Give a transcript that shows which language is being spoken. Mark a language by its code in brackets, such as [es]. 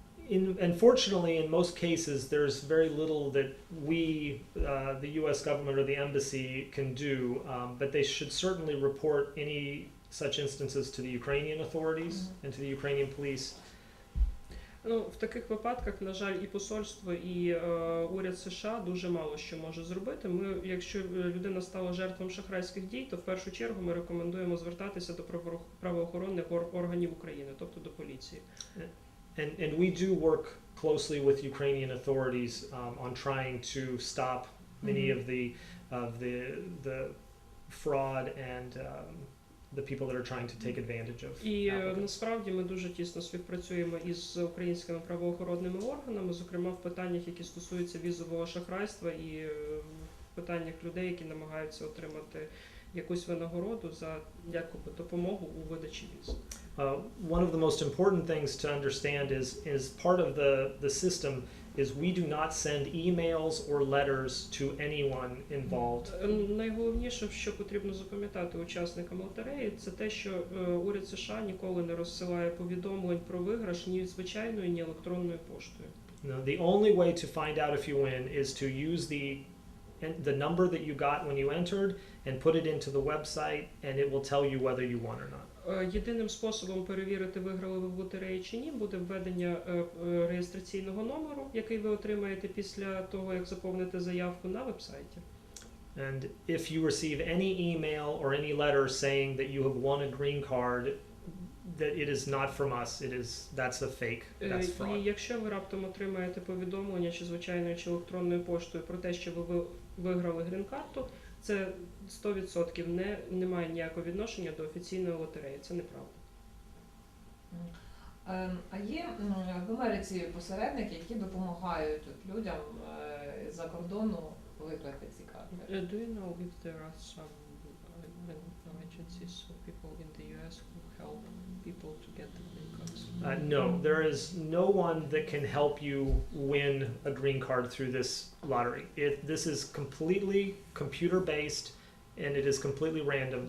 [en] Unfortunately, in most cases, there's very little that we, the U.S. government or the embassy, can do, but they should certainly report any such instances to the Ukrainian authorities and to the Ukrainian police. [uk] Ну, в таких випадках, на жаль, і посольство, і уряд США дуже мало що може зробити. Якщо людина стала жертвою шахрайських дій, то в першу чергу ми рекомендуємо звертатися до правоохоронних органів України, тобто до поліції. [en] And we do work closely with Ukrainian authorities on trying to stop many of the the fraud and the people that are trying to take advantage of [uk] І [en] applicants. [uk] насправді ми дуже тісно співпрацюємо із українськими правоохоронними органами, зокрема в питаннях, які стосуються візового шахрайства і в питаннях людей, які намагаються отримати якусь винагороду за якоби допомогу у видачі віз. [en] One of the most important things to understand is part of the system is we do not send emails or letters to anyone involved. [uk] Найголовніше, що потрібно запам'ятати учасникам лотереї, це те, що уряд США ніколи не розсилає повідомлень про виграш ні звичайною, ні електронною поштою. [en] No, the only way to find out if you win is to use the number that you got when you entered and put it into the website and it will tell you whether you won or not. [uk] Єдиним способом перевірити, виграли ви в лотереї чи ні, буде введення реєстраційного номеру, який ви отримаєте після того, як заповните заявку на вебсайті. [en] And if you receive any email or any letter saying that you have won a Green-Card, that it is not from us, that's a fake, that's [uk] І [en] fraud. [uk] якщо ви раптом отримаєте повідомлення чи звичайною, чи електронною поштою про те, що ви виграли Грін-Карту, це 100% не має ніякого відношення до офіційної лотереї. Це неправда. А є в Америці посередники, які допомагають людям з-за кордону виграти ці карти? [en] Do you know if there are some agencies or people in the US who help people to get the green cards? No, there is no one that can help you win a green card through this lottery. This is completely computer-based and it is completely random.